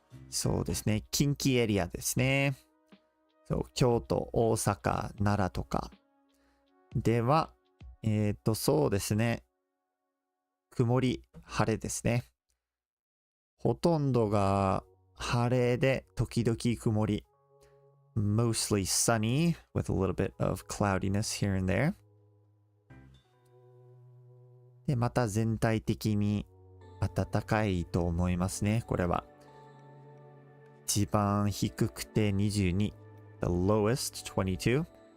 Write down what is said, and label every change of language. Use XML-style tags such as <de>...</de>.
<ja>そうですね。近畿エリアですね。そう、京都、大阪、奈良とかでは、そうですね。曇り、晴れですね。ほとんどが晴れで時々曇り。</ja> <en>Mostly sunny with a little bit of cloudiness here and there.</en> <ja>で、また全体的に暖かいと思いますね。これは。一番低くて22。</ja> <en>The lowest 22.</en>